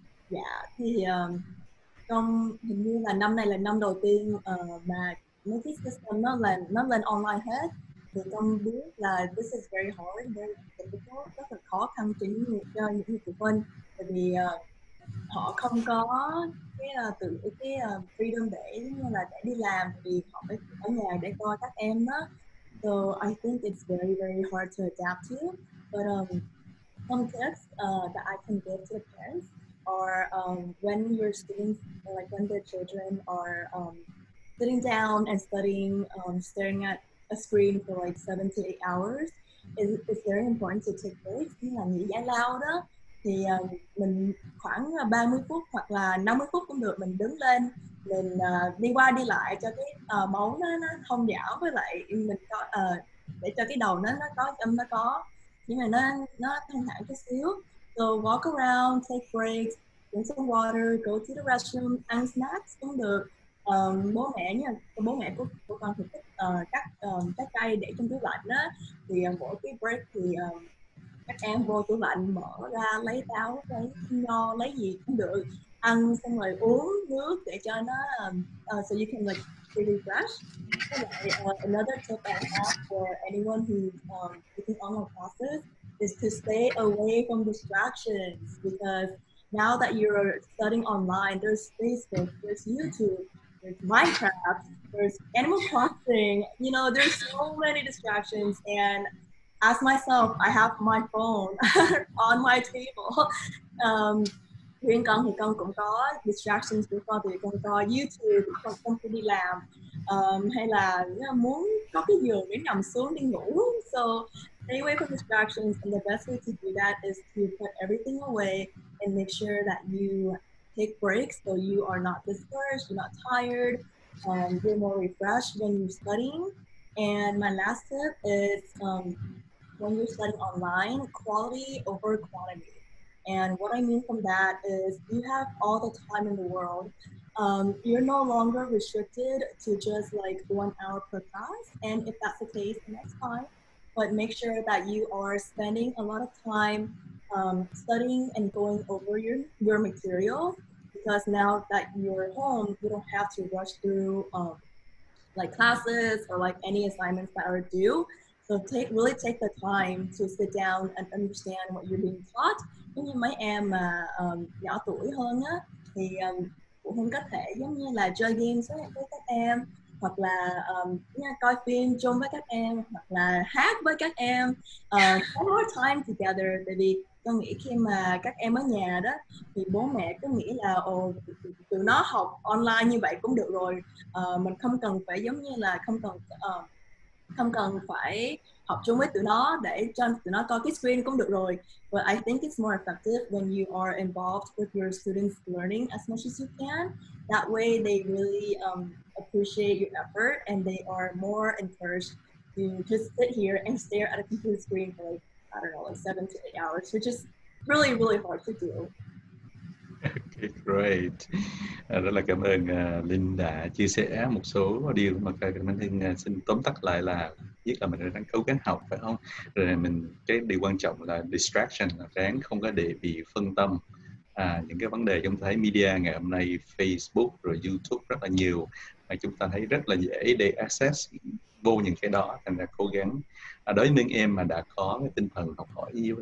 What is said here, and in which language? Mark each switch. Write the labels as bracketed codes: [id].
[vi] Dạ thì trong hình như là năm này là năm đầu tiên mà mấy cái system nó lên online hết, thì con biết là [en] this is very hard, very difficult, [vi] rất là khó khăn cho những người phụ huynh, tại vì họ không có cái freedom để như là để đi làm, vì họ phải ở nhà để coi các em đó. [en] So I think it's very very hard to adapt to, but some tips that I can give to the parents are when your students, like when the children are sitting down and studying, staring at a screen for like 7 to 8 hours, it's very important to take breaks, [vi] như là nghỉ giải lao đó. Thì mình khoảng 30 phút hoặc là 50 phút cũng được, mình đứng lên, mình đi qua đi lại cho cái máu nó thông dảo, với lại mình có để cho cái đầu nó có nó có, nhưng mà nó thanh thản chút xíu. [en] So walk around, take breaks, drink some water, go to the restroom, [vi] ăn snacks cũng được. Bố mẹ nha, bố mẹ của con thì thích cắt trái cây để trong tủ lạnh á, thì mỗi cái break thì các em vô tủ lạnh mở ra lấy táo, lấy nho, lấy gì cũng được, ăn xong rồi uống nước để cho nó [en] so you can like feel refreshed. Another tip I have for anyone who's taking online classes is to stay away from distractions, because now that you're studying online, there's Facebook, there's YouTube, there's Minecraft, there's Animal Crossing, you know, there's so many distractions. And as myself, I have my phone on my table. [vi] Riêng con thì con cũng có distractions của con, thì con coi YouTube con khi đi làm, hay là muốn có cái giường để nằm xuống đi ngủ. [en] So stay away from distractions, and the best way to do that is to put everything away and make sure that you take breaks so you are not discouraged, you're not tired, you're more refreshed when you're studying. And my last tip is when you're studying online, quality over quantity. And what I mean from that is you have all the time in the world. You're no longer restricted to just like 1 hour per class. And if that's the case, then that's fine. But make sure that you are spending a lot of time studying and going over your material, because now that you're home, you don't have to rush through like classes or like any assignments that are due. So really take the time to sit down and understand what you're being taught. [vi] Giống như mấy em mà nhỏ tuổi hơn á, thì phụ huynh có thể giống như là chơi games với các em, hoặc là coi phim chung với các em, hoặc là hát với các em, [en] spend more time together. [vi] Tại vì con nghĩ khi mà các em ở nhà đó thì bố mẹ cứ nghĩ là tụi nó học online như vậy cũng được rồi, mình không cần phải giống như là không cần phải học chung với tụi nó để cho tụi nó coi cái screen cũng được rồi. [en] But I think it's more effective when you are involved with your students' learning as much as you can. That way they really appreciate your effort, and they are more encouraged to just sit here and stare at a computer screen for like, I don't know, like 7 to 8 hours, which is really, really hard to do. Okay, great. [vi] Rất là cảm ơn Linh đã chia sẻ một số điều mà mình Hưng xin tóm tắt lại là nhất là mình đang cố gắng học, phải không? Rồi cái điều quan trọng là distraction, là ráng không có để bị phân tâm. Những cái vấn đề chúng ta thấy media ngày hôm nay, Facebook rồi YouTube rất là nhiều, mà chúng ta thấy rất là dễ để access vô những cái đó, thành ra cố gắng đối với những em mà đã có cái tinh thần học hỏi